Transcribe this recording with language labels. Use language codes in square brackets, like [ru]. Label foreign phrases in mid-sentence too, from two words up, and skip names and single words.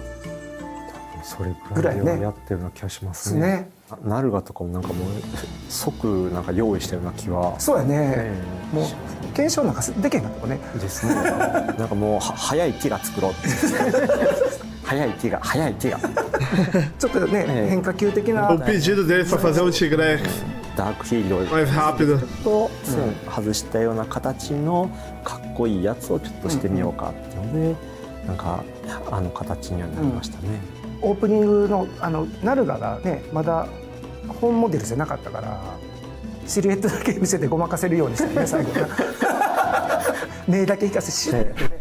[ja] それぐらいでやってるような気がしますね。ナルガとかもなんかもう即なんか用意したような気は。そうやね。もう検証なんかできへんかったもんね。ですね。なんかもう早い木が作ろうって。早い木がちょっとね、変化球的な。 [pt] O pedido deles para fazer um tigrex [ja] ダークヒーロー [pt] mais rápido [ja] と線外したような形のかっこいいやつをちょっとしてみようかっていうので、なんかあの形にはなりましたね。オープニングのナルガがねまだ本モデルじゃなかったからシルエットだけ見せてごまかせるようにしたね最後目だけ引かせシュッてね、